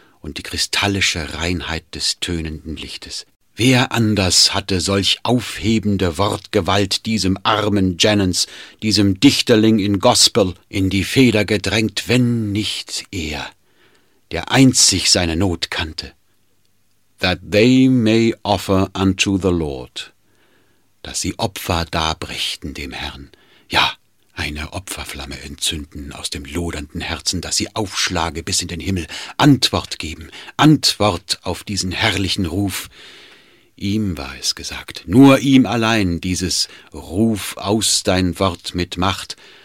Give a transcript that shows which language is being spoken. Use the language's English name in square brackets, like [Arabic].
[German] und die kristallische Reinheit des tönenden Lichtes. Wer anders hatte solch aufhebende Wortgewalt diesem armen Jennens, diesem Dichterling in Gospel, in die Feder gedrängt, wenn nicht er, der einzig seine Not kannte? [English] That they may offer unto the Lord, [German] dass sie Opfer darbrächten dem Herrn, ja, eine Opferflamme entzünden aus dem lodernden Herzen, dass sie aufschlage bis in den Himmel, Antwort geben, Antwort auf diesen herrlichen Ruf. Ihm war es gesagt, nur ihm allein dieses Ruf aus dein Wort mit Macht.